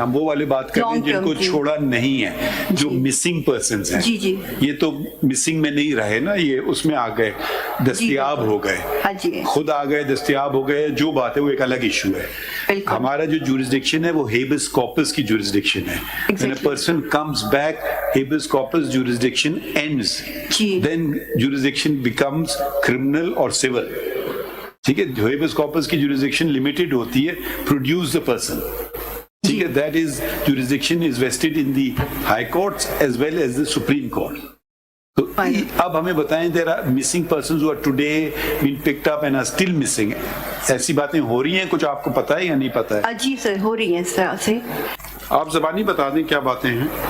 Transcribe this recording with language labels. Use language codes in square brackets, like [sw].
[ur] ہم وہ والے بات کر رہے ہیں جن کو چھوڑا نہیں ہے, جو مسنگ پرسنز ہیں. جی جی, یہ تو مسنگ میں نہیں رہے نا, یہ اس میں آ گئے, دستیاب ہو گئے, خود آ گئے, دستیاب ہو گئے. جو بات ہے وہ ایک الگ ایشو ہے. ہمارا جو جورسڈکشن ہے وہ ہیبس کارپس کی جورسڈکشن ہے. [en] When a person comes back, habeas corpus jurisdiction ends. Then jurisdiction becomes criminal or civil. [ur] ٹھیک ہے, habeas corpus کی jurisdiction limited ہوتی ہے, [en] produce the person. [ur] ٹھیک ہے, [en] that is jurisdiction is vested in the high courts as well as the Supreme Court. [ur] تو اب ہمیں بتائیں, [en] there are missing persons who are today been picked up and are still missing. [ur] ایسی باتیں ہو رہی ہیں, کچھ آپ کو پتا ہے یا نہیں پتا ہے؟ جی سر, ہو رہی ہیں اس طرح سے. آپ زبانی بتا دیں کیا باتیں ہیں.